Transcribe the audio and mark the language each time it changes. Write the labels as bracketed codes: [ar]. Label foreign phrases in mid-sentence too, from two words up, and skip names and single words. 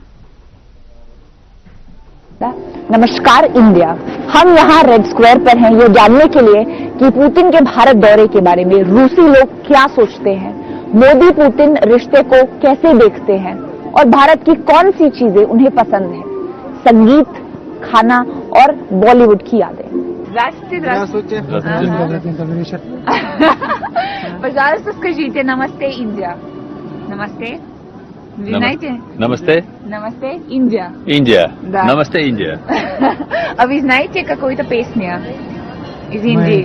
[hi] नमस्कार इंडिया, हम यहाँ रेड स्क्वायर पर हैं ये जानने के लिए कि पुतिन के भारत दौरे के बारे में रूसी लोग क्या सोचते हैं, मोदी पुतिन रिश्ते को कैसे देखते हैं और भारत की कौन सी चीजें उन्हें पसंद है। संगीत, खाना और बॉलीवुड की यादें। [ru] Здравствуйте. Пожалуйста, скажите «Намасте, Индия». Намасте. Вы знаете? Намасте. Намасте, Индия. Индия. Да. Намасте, Индия. А вы знаете какую-то песню из Индии?